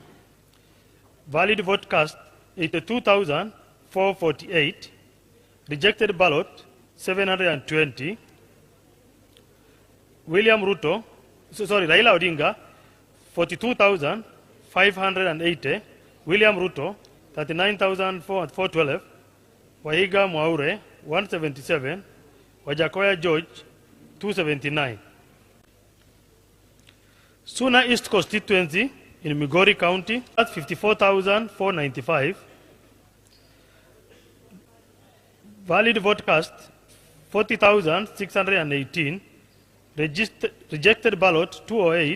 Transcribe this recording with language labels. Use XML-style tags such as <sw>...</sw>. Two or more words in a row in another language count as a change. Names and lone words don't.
<en>Valid vote cast 82,448. Rejected ballot 720. William Ruto Raila Odinga 42,580, William Ruto 39,412, Wahiga Mwaure 177, Wajakoya George 279. Suna East constituency in Migori County at 54,495. Valid vote cast 40,618. Rejected ballot 208.</en>